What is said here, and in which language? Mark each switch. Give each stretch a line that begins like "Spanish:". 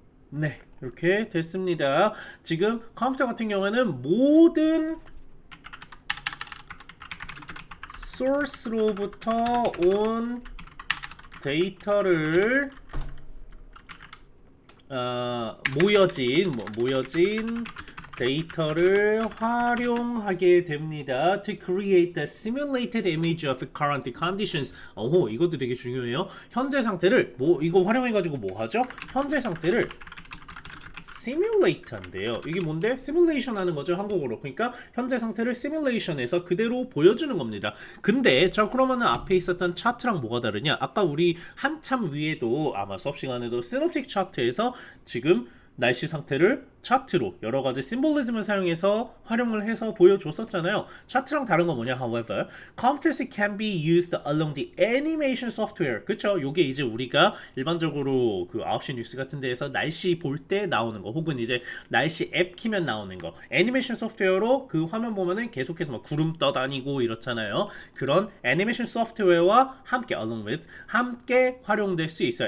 Korean: 네, 이렇게 됐습니다. 지금 컴퓨터 같은 경우에는 모든 소스로부터 온 데이터를 모여진 데이터를 활용하게 됩니다.
English: To create the simulated image of current conditions.
Korean: 이것도 되게 중요해요. 현재 상태를 이거 활용해가지고 뭐 하죠? 현재 상태를 simulate 한대요. 이게 뭔데? simulation 하는 거죠, 한국어로. 그러니까 현재 상태를 simulation에서 그대로 보여주는 겁니다. 근데 자, 그러면은 앞에 있었던 차트랑 뭐가 다르냐? 아까 우리 한참 위에도 아마 수업 시간에도 synoptic 차트에서 지금 날씨 상태를 차트로 여러 가지 심볼리즘을 사용해서 활용을 해서 보여줬었잖아요. 차트랑 다른 건 뭐냐?
English: However, computers can be used along the animation software.
Korean: 그쵸? 요게 이제 우리가 일반적으로 그 9시 뉴스 같은 데에서 날씨 볼 때 나오는 거 혹은 이제 날씨 앱 키면 나오는 거 애니메이션 소프트웨어로 그 화면 보면은 계속해서 막 구름 떠다니고 이렇잖아요. 그런 애니메이션 소프트웨어와 함께
English: along with
Korean: 함께 활용될 수 있어요.